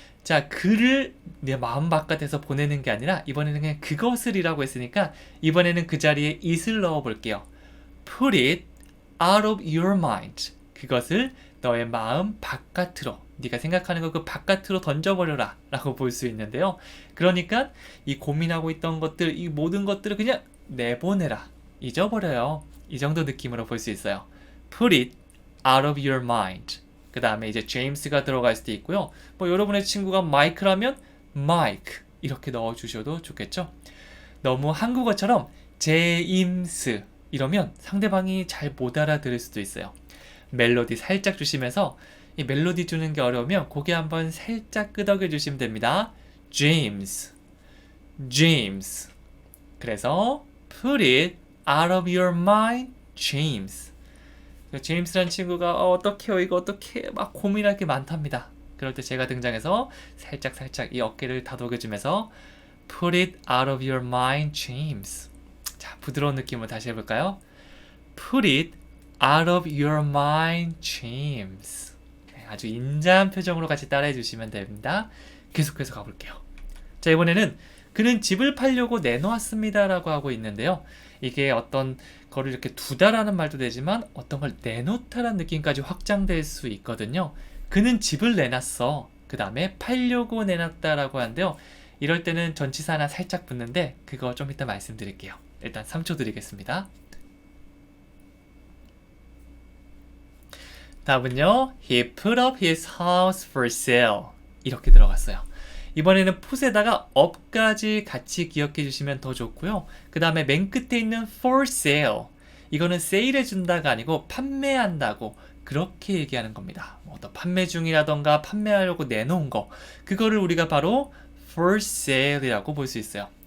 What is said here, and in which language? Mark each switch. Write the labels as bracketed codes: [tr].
[ko] 자, 그를 내 마음 바깥에서 보내는 게 아니라 이번에는 그냥 그것을 이라고 했으니까 이번에는 그 자리에 it을 넣어 볼게요. [en] Put it out of your mind. [ko] 그것을 너의 마음 바깥으로, 네가 생각하는 거 그 바깥으로 던져버려라 라고 볼 수 있는데요. 그러니까 이 고민하고 있던 것들, 이 모든 것들을 그냥 내보내라, 잊어버려요. 이 정도 느낌으로 볼 수 있어요. [en] Put it out of your mind. [ko] 그 다음에 이제 제임스가 들어갈 수도 있고요. 뭐 여러분의 친구가 마이크라면 마이크 이렇게 넣어주셔도 좋겠죠. 너무 한국어처럼 제임스 이러면 상대방이 잘 못 알아들을 수도 있어요. 멜로디 살짝 주시면서 이 멜로디 주는 게 어려우면 고개 한번 살짝 끄덕여 주시면 됩니다. [en] James, James. [ko] 그래서 [en] put it out of your mind, James. [ko] 제임스라는 친구가 어떡해요 이거 어떡해 막 고민할 게 많답니다. 그럴 때 제가 등장해서 살짝 이 어깨를 다독여주면서 [en] Put it out of your mind, James. [ko] 자, 부드러운 느낌으로 다시 해볼까요? [en] Put it out of your mind, James. [ko] 네, 아주 인자한 표정으로 같이 따라해 주시면 됩니다. 계속해서 가볼게요. 자, 이번에는 그는 집을 팔려고 내놓았습니다 라고 하고 있는데요. 이게 어떤 거를 이렇게 두다라는 말도 되지만 어떤 걸 내놓다라는 느낌까지 확장될 수 있거든요. 그는 집을 내놨어. 그 다음에 팔려고 내놨다라고 하는데요. 이럴 때는 전치사 하나 살짝 붙는데 그거 좀 이따 말씀드릴게요. 일단 3초 드리겠습니다. 답은요. [en] He put up his house for sale. [ko] 이렇게 들어갔어요. 이번에는 put에다가 up까지 같이 기억해 주시면 더 좋고요. 그 다음에 맨 끝에 있는 for sale. 이거는 sale 해준다가 아니고 판매한다고 그렇게 얘기하는 겁니다. 뭐 또 판매 중이라던가 판매하려고 내놓은 거 그거를 우리가 바로 for sale이라고 볼 수 있어요.